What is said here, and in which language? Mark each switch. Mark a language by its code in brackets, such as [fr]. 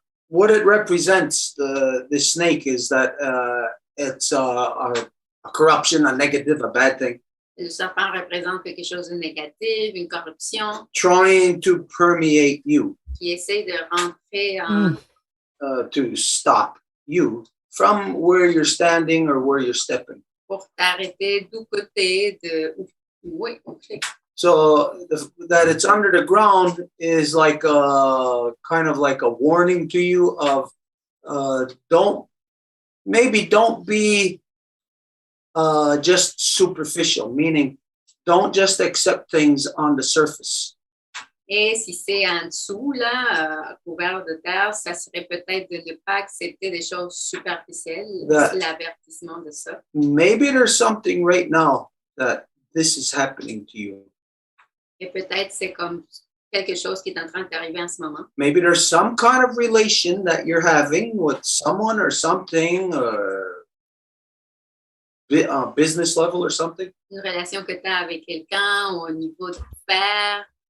[en] What it represents, the snake, is that it's a corruption, a negative, a bad thing. [fr] Le serpent représente quelque chose de négatif, une corruption. [en] Trying to permeate you. [fr] Qui essaie de rentrer en... [en] To stop you from where you're standing or where you're stepping. [fr] Pour t'arrêter d'où côté de... Oui, okay. [en] So that it's under the ground is like a kind of like a warning to you of don't be just superficial, meaning don't just accept things on the surface. [fr] Et si c'est en dessous, là, couvert de terre, ça serait peut-être de ne pas accepter des choses superficielles. C'est l'avertissement de ça. [en] Maybe there's something right now that this is happening to you. [fr] Et peut-être c'est comme quelque chose qui est en train d'arriver en ce moment. [en] Maybe there's some kind of relation that you're having with someone or something, or business level or something. [fr] Une relation que tu as avec quelqu'un ou au niveau de faire.